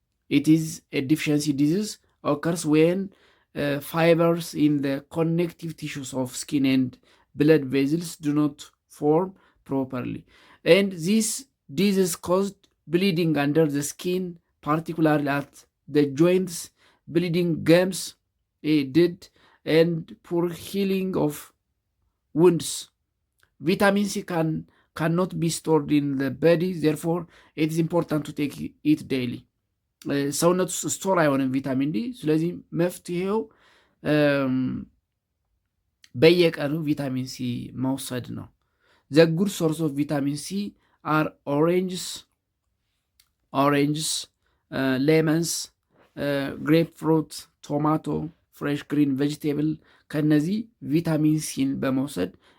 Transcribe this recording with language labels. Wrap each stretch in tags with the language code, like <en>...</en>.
<en>it is a deficiency disease occurs when fibers in the connective tissues of skin and blood vessels do not form properly, and this disease caused bleeding under the skin, particularly at the joints, bleeding gums, dead, and poor healing of wounds. Vitamin C cannot be stored in the body, therefore it is important to take it daily.</en> <am>ሰውነት ውስጥ ስቶር አይሆንም ቪታሚን ዲ። ስለዚህ መፍትሄው በየቀኑ ቪታሚን ሲ መውሰድ ነው።</am> <en>the good source of vitamin C are oranges, lemons, grapefruit, tomato, fresh green vegetable።</en> <am>ከነዚህ ቪታሚን ሲን በመውሰድ</am>